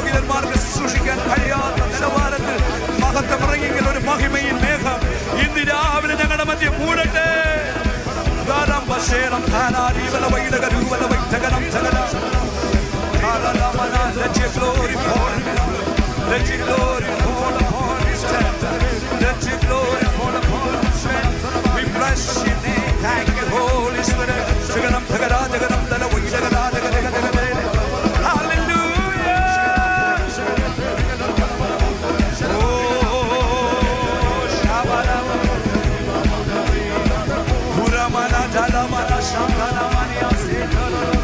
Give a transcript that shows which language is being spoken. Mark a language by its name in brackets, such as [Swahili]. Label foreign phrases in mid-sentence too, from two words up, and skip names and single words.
[Malayalam] ദൂതന്മാർക്ക് ശുശ്രൂഷിക്കാൻ കഴിയാത്ത നിലവാരത്തിൽ മഹത്വമിറങ്ങിയെങ്കിൽ ഒരു മഹിമയിൽ മേഘം ഇന്ന് രാവിലെ ഞങ്ങളുടെ മധ്യം മൂടട്ടെ. [English] Let your glory fall. Let your glory fall upon this temple. Let your glory fall upon this temple. We bless your name. Thank you, Holy Spirit. Jaganam Thagara, Jaganam Dala, Jagada, Jagada. Hallelujah. Oh, Shabara. Puramana, Jalamana, Shamana, Mania, Sekara.